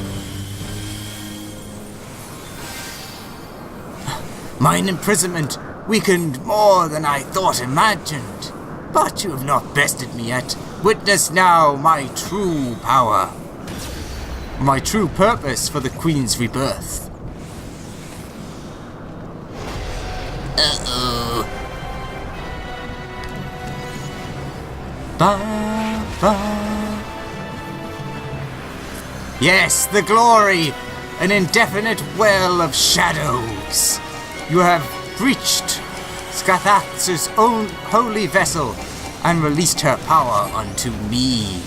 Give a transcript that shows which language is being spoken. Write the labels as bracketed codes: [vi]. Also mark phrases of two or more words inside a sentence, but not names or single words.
[en] mine imprisonment weakened more than I thought imagined. But you have not bested me yet. Witness now my true power. My true purpose for the Queen's rebirth. Uh-oh. Ba, ba. Yes, the glory! An indefinite well of shadows. You have breached Scaith's own holy vessel and released her power unto me.